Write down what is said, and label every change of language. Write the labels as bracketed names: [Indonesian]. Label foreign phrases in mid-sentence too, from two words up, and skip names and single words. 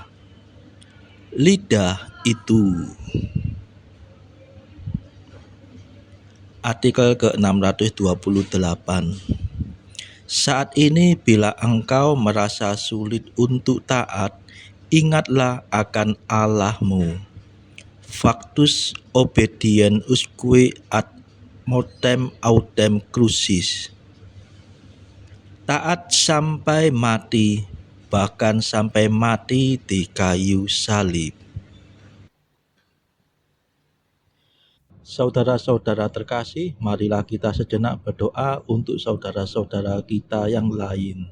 [Indonesian] Lidah itu. Artikel ke-628. Saat ini bila engkau merasa sulit untuk taat, ingatlah akan Allahmu. [Latin] Factus obedient usque ad mortem autem crucis. [Indonesian] Taat sampai mati, bahkan sampai mati di kayu salib. Saudara-saudara terkasih, marilah kita sejenak berdoa untuk saudara-saudara kita yang lain.